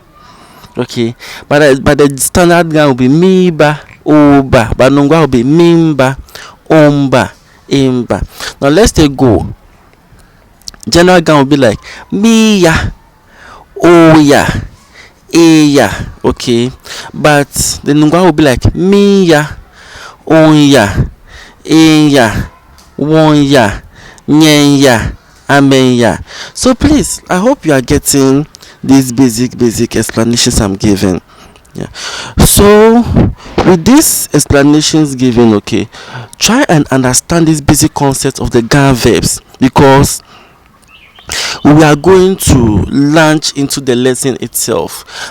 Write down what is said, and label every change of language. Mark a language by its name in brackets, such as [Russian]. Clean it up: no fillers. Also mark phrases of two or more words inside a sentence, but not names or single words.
[English] Okay, but the standard Ga will be [Ga] miba, oba, [English] but Nungwa will be [Ga] mimba, omba, emba. [English] Now let's take go. General Ga will be like [Ga] miya, oya, eya. [English] Okay, but the Nungwa will be like [Ga] miya, onya, eya, wonya, nyenya, amenya. [English] So please, I hope you are getting these basic explanations I'm giving. Yeah. So with these explanations given, okay, try and understand this basic concept of the Ga verbs, because we are going to launch into the lesson itself.